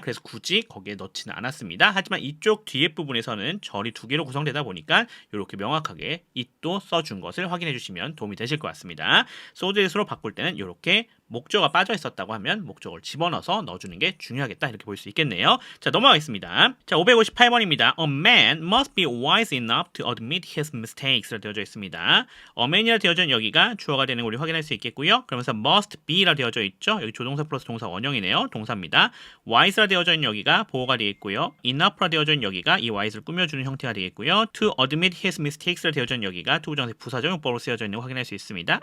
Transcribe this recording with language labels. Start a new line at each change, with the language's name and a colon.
Korean: 그래서 굳이 거기에 넣지는 않았습니다. 하지만 이쪽 뒤에 부분에서는 절이 두 개로 구성되다 보니까 이렇게 명확하게 it도 써준 것을 확인해 주시면 도움이 되실 것 같습니다. so that으로 바꿀 때는 이렇게 목적어가 빠져 있었다고 하면 목적어를 집어넣어서 넣어주는 게 중요하겠다 이렇게 볼 수 있겠네요. 자, 넘어가겠습니다. 자, 558번입니다.
English: A man must be wise enough to admit his mistakes
Korean: 라 되어져 있습니다. A man이라 되어져 있는 여기가 주어가 되는 걸 우리 확인할 수 있겠고요. 그러면서 must be라 되어져 있죠. 여기 조동사 플러스 동사 원형이네요. 동사입니다. wise라 되어져 있는 여기가 보호가 되어 있고요. enough라 되어져 있는 여기가 이 wise를 꾸며주는 형태가 되겠고요.
English: to admit his mistakes
Korean: 라 되어져 있는 여기가 투부정사의 부사적용법으로 쓰여져 있는 거 확인할 수 있습니다.